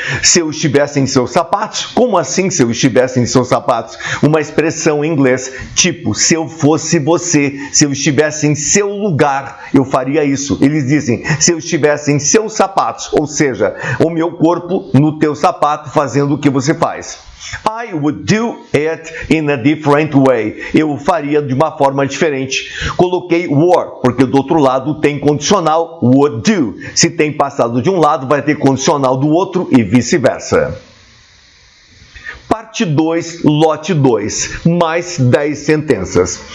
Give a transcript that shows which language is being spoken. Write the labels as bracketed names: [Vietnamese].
[Portuguese] Se eu estivesse em seus sapatos, como assim se eu estivesse em seus sapatos? Uma expressão em inglês, tipo, se eu fosse você, se eu estivesse em seu lugar, eu faria isso. Eles dizem, se eu estivesse em seus sapatos, ou seja, o meu corpo no teu sapato fazendo o que você faz. [English] I would do it in a different way. [Portuguese] Eu faria de uma forma diferente. Coloquei were, porque do outro lado tem condicional [English] would do. [Portuguese] Se tem passado de um lado, vai ter condicional do outro e vice-versa. Parte 2, lote 2, mais 10 sentenças.